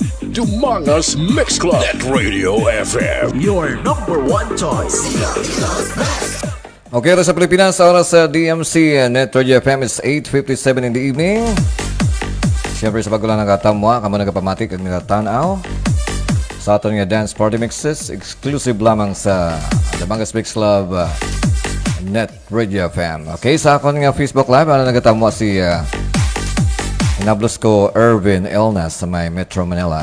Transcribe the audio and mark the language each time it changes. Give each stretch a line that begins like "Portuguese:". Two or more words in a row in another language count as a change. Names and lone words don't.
Hiligaynon: Dumangas Mix Club. Net Radio FM.
English: Your number one choice.
Hiligaynon: Okay, sa Pilipinas, sa oras sa DMC Net Radio FM,
English: it's 8:57 in the evening.
Hiligaynon: Siyempre, sa bago lang nagatamwa, kamo nagapamatik ang nagatanaw sa aton nga
English: dance party mixes,
Hiligaynon: exclusive lamang sa Dumangas Mix Club Net Radio FM. Okay, sa akon nga Facebook Live, nagatamwa si inablos ko Erwin Elnas sa may Metro Manila.